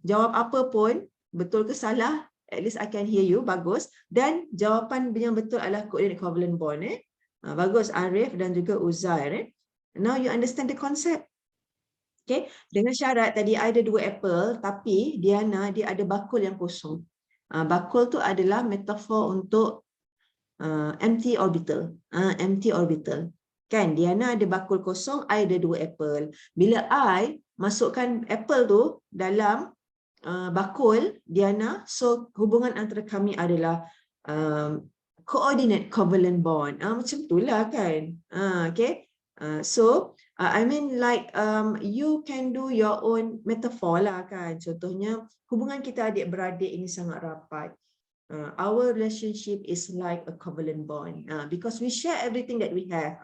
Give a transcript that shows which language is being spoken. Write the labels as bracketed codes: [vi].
[ms] Jawab apa pun, betul ke salah, [en] at least I can hear you. [ms] Bagus. Dan jawapan yang betul adalah coordinate covalent bond. Bagus Arif dan juga Uzair. [en] Now you understand the concept. [ms] Okay. Dengan syarat tadi I ada dua apple, tapi Diana dia ada bakul yang kosong. Bakul tu adalah metafor untuk empty orbital. Empty orbital. Kan, Diana ada bakul kosong, I ada dua apple. Bila I masukkan apple tu dalam bakul Diana, so hubungan antara kami adalah coordinate covalent bond. Macam itulah kan. [en] Okay. So, I mean like you can do your own metaphor lah kan. [ms] Contohnya, hubungan kita adik-beradik ini sangat rapat. [en] Our relationship is like a covalent bond because we share everything that we have.